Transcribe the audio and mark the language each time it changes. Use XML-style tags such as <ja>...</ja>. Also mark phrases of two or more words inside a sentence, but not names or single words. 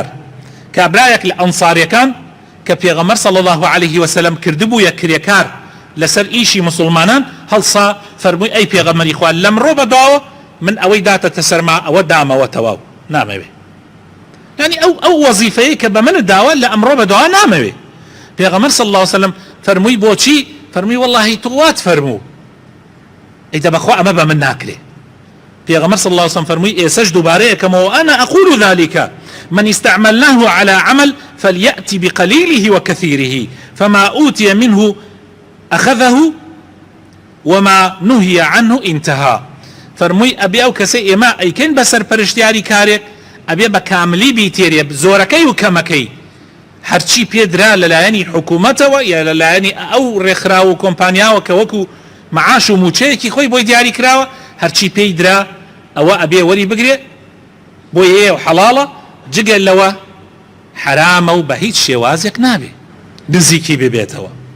<ckb>کابرایەک لە ئەنساریەکان کە پێغەمبەر</ckb> <ar>صلی الله عليه وسلم</ar> <ckb>کردبوو یە کرێکار لەسەر ئیشی مسلمانان هەڵسا فەرمووی ئەی پێغەمبەری خوا لەمڕۆ بەدواوە من ئەوەی داتەتە سەرما ئەوە دامەوە تەواو نامەوێ، یعنی ئەو وەزیفەیە کە بە منت داوە لە ئەمڕۆ بەدوا نامەوێ. پێغەمبەر</ckb> <ar>صلی الله عليه وسلم</ar> <ckb>فەرمووی بۆچی؟ فەرمووی وەڵڵاهی تۆ وات فەرموو ئەیدە بەخوا ئەمە بە من ناکرێ.</ckb> <ar>پێغەمبەر صلی الله عليه وسلم</ar> <ckb>فەرمووی ئێسەش دووبارەیەکەمەوە</ckb> <ar>ئەنا ئەقول ذلك من استعملناه على عمل فليأتي بقليله وكثيره فما أوتي منه أخذه وما نهي عنه انتهى.</ar> <ckb>فرمووی ئەبێ ئەو کەسەی ئێمە ئەیکەین بەسەر پەرشتیاری کارێک ئەبێ بە کاملی بیتێرێ زۆرەکەی و کەمەکەی هەرچی پێدرا لەلایەنی حکوومەتەوە یا لەلایەنی ئەو ڕێکخراوە و کۆمپانیاوە کە وەکو معاش و موچەیەکی خۆی بۆی دیاری کراوە هەرچی پێی درا ئەوە ئەبێ وەری بگرێ بۆی هەیە و حەڵاڵە جگەل لەوە حرامە و بە هیچ شێوازێک نابێ دزیکی ببێتەوە.</ckb>